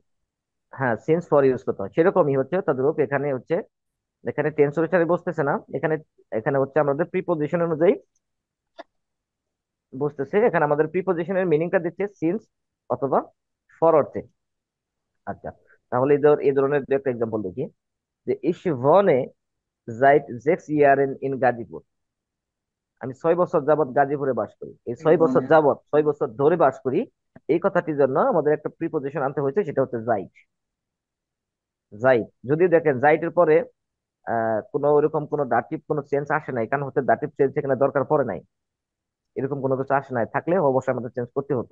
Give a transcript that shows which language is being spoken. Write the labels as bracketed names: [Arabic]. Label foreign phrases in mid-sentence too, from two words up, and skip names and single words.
[Bangla] হ্যাঁ [English] since for [Bangla] ইউজ করতে হয়, সেরকমই হচ্ছে তদ্রূপ এখানে হচ্ছে। এখানে টেন্স অনুসারে বসতেছে না এখানে, এখানে হচ্ছে আমাদের প্রিপোজিশন অনুযায়ী বসতেছে। এখানে আমাদের প্রিপোজিশনের মিনিংটা দিচ্ছে সিন্স অথবা ফর অর্থে। আচ্ছা তাহলে এই ধরনের দু একটা এক্সাম্পল দেখি। যে [German] ich wohne seit 6 Jahren in [Bangla] গাজীপুর, আমি 6 বছর যাবত গাজীপুরে বাস করি। এই 6 বছর যাবত, 6 বছর ধরে বাস করি, এই কথাটির জন্য আমাদের একটা প্রিপোজিশন আনতে হয়েছে, সেটা হচ্ছে জাইট। জাইট যদি দেখেন জাইটের পরে কোনো ওরকম কোনো দাটিভ কোনো চেঞ্জ আসে নাই, কারণ হচ্ছে দাটিভ চেঞ্জ এখানে দরকার পড়ে নাই, এরকম কোনো কিছু আসে নাই, থাকলে অবশ্যই আমাদের চেঞ্জ করতে হতো।